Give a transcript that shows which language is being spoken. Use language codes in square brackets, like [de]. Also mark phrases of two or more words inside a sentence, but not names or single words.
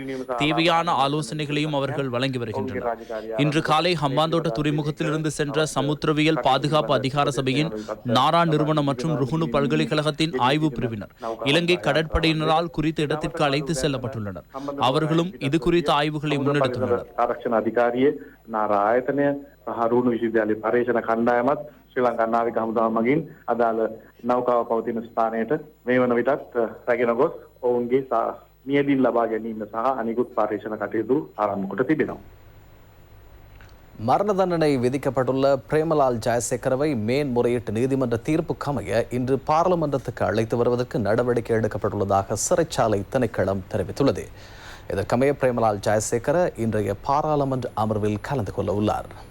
[ta] தேவையான ஆலோசனைகளையும் அவர்கள் வழங்கி வருகின்றனர். இன்று காலை ஹம்பாந்தோட்ட துறைமுகத்திலிருந்து சென்ற சமுத்திரவியல் பாதுகாப்பு அதிகார சபையின் நாரா நிறுவனம் மற்றும் ருகுணு பல்கலைக்கழகத்தின் ஆய்வு பிரிவினர் இலங்கை கடற்படையினரால் குறித்த இடத்திற்கு அழைத்து செல்லப்பட்டுள்ளனர். அவர்களும் இது குறித்த ஆய்வுகளை முன்னெடுத்துள்ளனர். [si] ශ්‍රී ලංකා නාවික හමුදාව මගින් අදාළ නෞකාව පවතින ස්ථානයට මේ වන විටත් රැගෙන ගොස් ඔවුන්ගේ මියදින් ලබා ගැනීම සහ අනිකුත් පරීක්ෂණ කටයුතු ආරම්භ කොට තිබෙනවා. [ta] மரண தண்டனை விதிக்கப்பட்டுள்ள பிரேமலால் ஜெயசேகரவை மேன்முறையீட்டு நீதிமன்ற தீர்ப்புக்கமைய இன்று பாராளுமன்றத்துக்கு அழைத்து வருவதற்கு நடவடிக்கை எடுக்கப்பட்டுள்ளதாக சிறைச்சாலை திணைக்களம் தெரிவித்துள்ளது. இதற்கமைய பிரேமலால் ஜெயசேகர இன்றைய பாராளுமன்ற அமர்வில் கலந்து கொள்ள உள்ளார்.